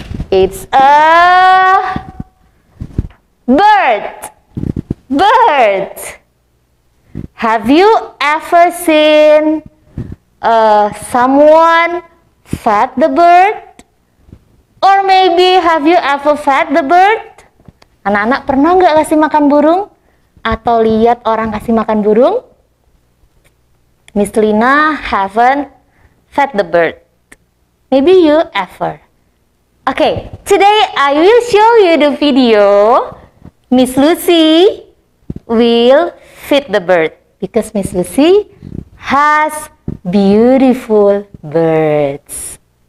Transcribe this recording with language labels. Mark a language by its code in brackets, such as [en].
[en] It's a bird. Bird. Have you ever seen someone fed the bird? Or maybe have you ever fed the bird? [id] Anak-anak pernah nggak kasih makan burung? Atau lihat orang kasih makan burung? [en] Miss Lina haven't fed the bird. Maybe you ever. Okay, today I will show you the video. Miss Lucy will feed the bird because Miss Lucy has beautiful birds.